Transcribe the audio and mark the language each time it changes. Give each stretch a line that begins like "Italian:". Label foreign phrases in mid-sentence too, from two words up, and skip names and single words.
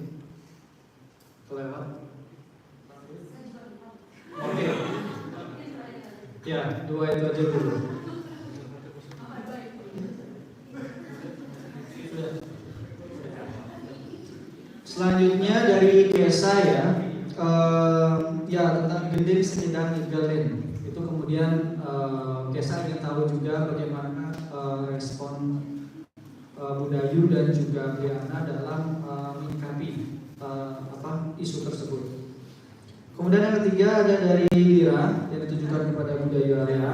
Indonesian: Kelewat. Oke. Ya, 2 itu aja dulu. Selanjutnya dari Kesa ya, ya tentang gending segidang igelin. Itu kemudian Kesa ingin tahu juga bagaimana respon Budayu dan juga Briana dalam menyikapi isu tersebut. Kemudian yang ketiga ada dari Lira yang ditujukan kepada Budayu Area.